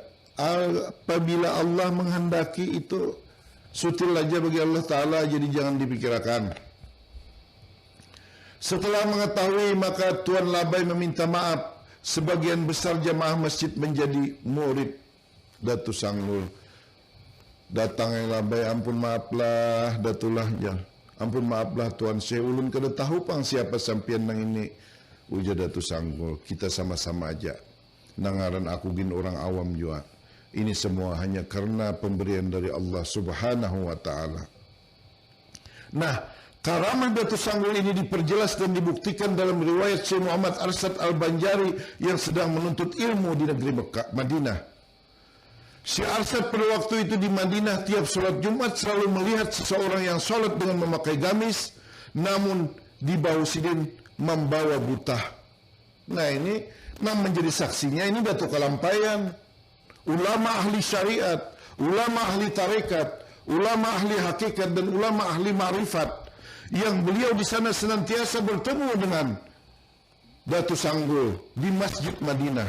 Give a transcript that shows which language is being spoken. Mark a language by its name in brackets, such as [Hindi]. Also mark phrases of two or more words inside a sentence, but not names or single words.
[Indonesian] Apabila Allah menghendaki itu sutil aja bagi Allah Ta'ala, jadi jangan dipikirkan. Setelah mengetahui, maka Tuan Labai meminta maaf. Sebagian besar jamaah masjid menjadi murid Datuk Sanggul. Datang yang Labai, [Banjar] ampun maaflah Datulah ya. Ampun maaflah Tuan Syekh, ulun kada tahu pang siapa sampian nang ini. Ujar Datuk Sanggul, kita sama-sama aja. Nangaran aku gin orang awam juga. [Indonesian] Ini semua hanya karena pemberian dari Allah [Arabic] Subhanahu wa Ta'ala. [Indonesian] Nah, karamah Datuk Sanggul ini diperjelas dan dibuktikan dalam riwayat Syekh Muhammad Arsyad Al-Banjari yang sedang menuntut ilmu di negeri Mekah, Madinah. Syekh Arsyad pada waktu itu di Madinah, tiap sholat Jumat selalu melihat seseorang yang sholat dengan memakai gamis, namun di bawah Sidin membawa butah. Nah, ini menjadi saksinya, ini Datuk Kalampayan. Ulama ahli syariat, ulama ahli tarekat, ulama ahli hakikat dan ulama ahli ma'rifat yang beliau di sana senantiasa bertemu dengan Datuk Sanggul di Masjid Madinah.